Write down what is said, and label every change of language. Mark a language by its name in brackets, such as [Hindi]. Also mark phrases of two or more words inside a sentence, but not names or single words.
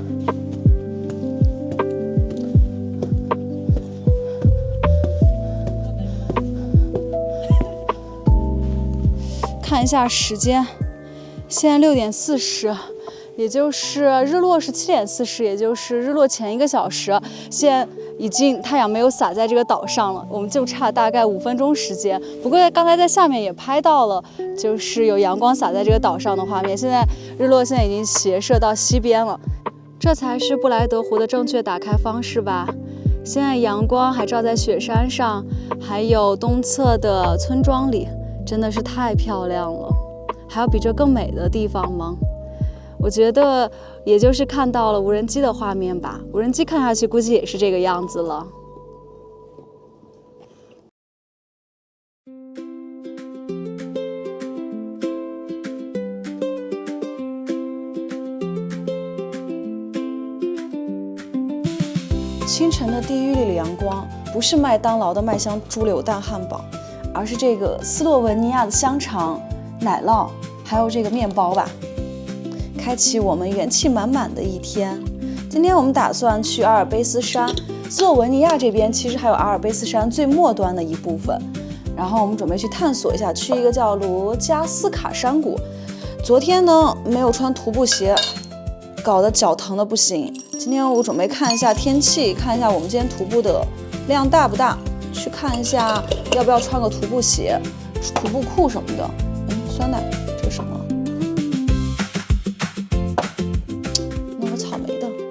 [Chinese] 看一下時間，現在6點40，也就是日落是7點40，也就是日落前1個小時。現在已經太陽沒有灑在這個島上了，我們就差大概5分鐘時間。不過剛才在下面也拍到了，就是有陽光灑在這個島上的畫面。現在日落現在已經斜射到西邊了，這才是布萊德湖的正確打開方式吧。現在陽光還照在雪山上，還有東側的村莊裡。真的是太漂亮了，還有比這更美的地方嗎？我覺得也就是看到了無人機的畫面吧，無人機看下去估計也是這個樣子了。清晨的第一缕陽光，不是麥當勞的麥香豬柳蛋漢堡，而是這個斯洛文尼亞的香腸、奶酪，還有這個麵包吧，開啟我們元氣滿滿的一天。今天我們打算去阿爾卑斯山，斯洛文尼亞這邊其實還有阿爾卑斯山最末端的一部分，然後我們準備去探索一下，去一個叫羅加斯卡山谷。昨天呢沒有穿徒步鞋，搞得腳疼的不行。今天我準備看一下天氣，看一下我們今天徒步的量大不大，去看一下要不要穿個徒步鞋、徒步褲什麼的。酸奶，這是什麼？弄個草莓的。